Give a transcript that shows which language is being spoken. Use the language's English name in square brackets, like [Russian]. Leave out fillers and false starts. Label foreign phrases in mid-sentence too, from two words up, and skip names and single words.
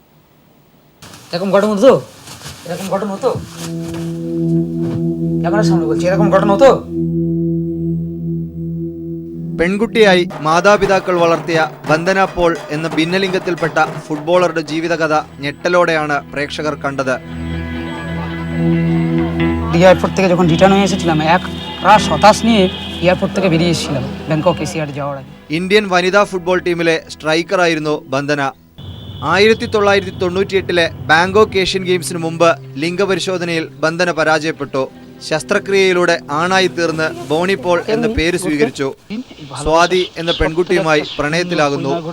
[Malayalam] പെൺകുട്ടിയായി മാതാപിതാക്കൾ വളർത്തിയ വന്ദന പോൾ എന്ന ഭിന്നലിംഗത്തിൽപ്പെട്ട ഫുട്ബോളറുടെ ജീവിതകഥ ഞെട്ടലോടെയാണ് പ്രേക്ഷകർ കണ്ടത്. [Bangla] এয়ারপোর্ট থেকে যখন রিটার্ন হয়ে এসেছিলাম রাত 27 নিয়ে এয়ারপোর্ট থেকে বেরিয়েছিলাম ব্যাংকক এশিয়াড যাওয়ার আগে। [Malayalam] ഇന്ത്യൻ വനിതാ ഫുട്ബോൾ ടീമിലെ സ്ട്രൈക്കറായിരുന്നു ബന്ദന. 1998 ബാങ്കോക്ക് ഏഷ്യൻ ഗെയിംസിന് മുമ്പ് ലിംഗപരിശോധനയിൽ ബന്ദന പരാജയപ്പെട്ടു. ശസ്ത്രക്രിയയിലൂടെ ആണായി തീർന്ന് ബോണി പോൾ എന്ന പേര് സ്വീകരിച്ചു. സ്വാതി എന്ന പെൺകുട്ടിയുമായി പ്രണയത്തിലാകുന്നു.